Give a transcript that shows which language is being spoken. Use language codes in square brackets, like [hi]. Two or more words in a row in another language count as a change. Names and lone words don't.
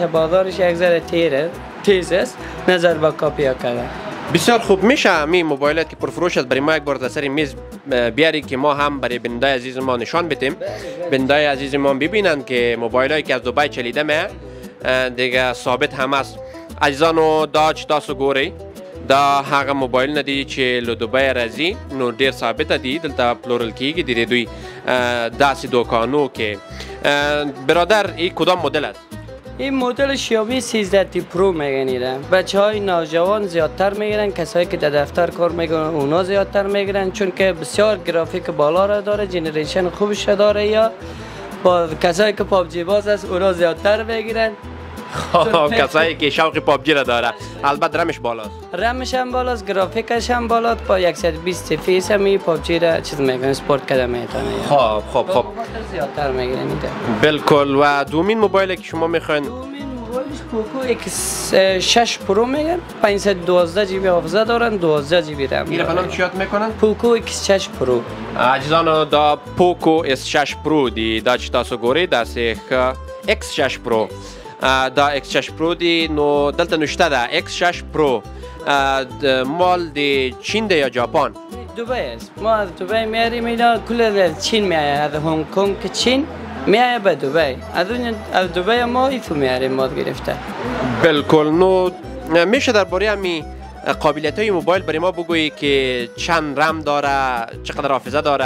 [fa] بازارش یک ذره تیز است نظر به کاپیا کردن. بسیار خوب. میشه می موبایلات که پرفروش است برای ما یک بار در سر میز بیاری که ما هم برای بندای عزیز ما نشان بدیم؟ بندای عزیز ما ببینن که موبایل هایی که از دبی چلیده میه دیگه ثابت هم است. [ps] عزیزانو، دا چې تاسو ګورئ دا هغه موبایلونه دي چې له دبی راځي. نو ډېر ثابته دي، دلته پلورل کیږي د دوی داسې دوکانو کې. [fa] برادر این کدام مدل است؟ این مدل شیائومی 13 پرو میگن. بچه های نوجوان زیادتر میگیرن، کسایی که در دفتر کار میکنن اونا زیادتر میگیرن چون که بسیار گرافیک بالا را داره، جنریشن خوبش داره. یا با کسایی که پابجی باز است اونا زیادتر میگیرن. کسایی که شوق پابجی را داره. البته رمش بالاست، رمش هم بالاست، گرافیکش هم بالاست. با 120 فیس هم پابجی را چیز میکنه، اسپورت کده میتونه. خب زیادتر میگیرن. بالکل. و دومین موبایلی که شما میخواین؟ دومین موبایل پوکو ایکس 6 پرو میگن 512 جی بی حافظه دارن 12 جی بی رم. میره فلان چیات میکنن؟ پوکو ایکس 6 پرو. [ps] عزیزانو دا پوکو اس 6 پرو دی دا چې تاسو ګورئ دا سه ایکس 6 پرو دا ایکس 6 پرو دی نو دلته نشته دا ایکس 6 پرو مال دی چین دی یا ژاپن؟ [fa] دبی است. ما از دبی میاریم اینا کل چین میایه از هنگ کنگ که چین میایه به دبی. از دبی ما ایتو میاریم ماد گرفته. بالکل. نو میشه درباره همین قابلیت های موبایل برای ما بگویی که چند رم داره چقدر حافظه داره؟